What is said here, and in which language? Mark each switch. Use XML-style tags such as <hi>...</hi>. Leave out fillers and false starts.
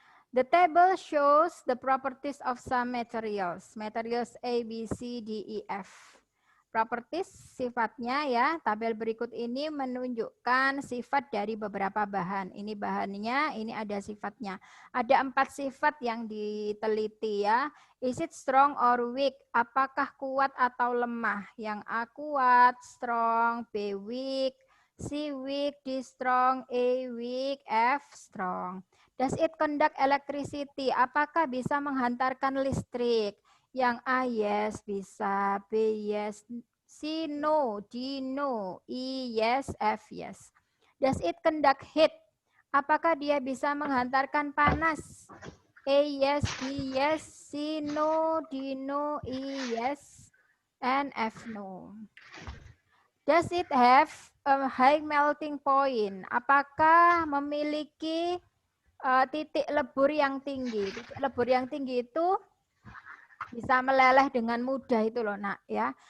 <en>The table shows the properties of some materials. Materials A, B, C, D, E, F.</en> <id>Properties sifatnya ya, tabel berikut ini menunjukkan sifat dari beberapa bahan. Ini bahannya, ini ada sifatnya. Ada 4 sifat yang diteliti ya.</id> <en>Is it strong or weak?</en> <id>Apakah kuat atau lemah? Yang A kuat, strong, B weak, C weak, D strong, A weak, F strong.</id> <en>Does it conduct electricity?</en> <id>Apakah bisa menghantarkan listrik? Yang A yes, bisa. B yes. C no. D no.</id> <en>E yes, F yes. Does it conduct heat?</en> <id>Apakah dia bisa menghantarkan panas?</id> <en>A yes, B yes, C no, D no, E yes, and F no. Does it have a high melting point?</en> <id>Apakah memiliki titik lebur yang tinggi? Titik lebur yang tinggi itu bisa meleleh dengan mudah itu loh nak ya.</id>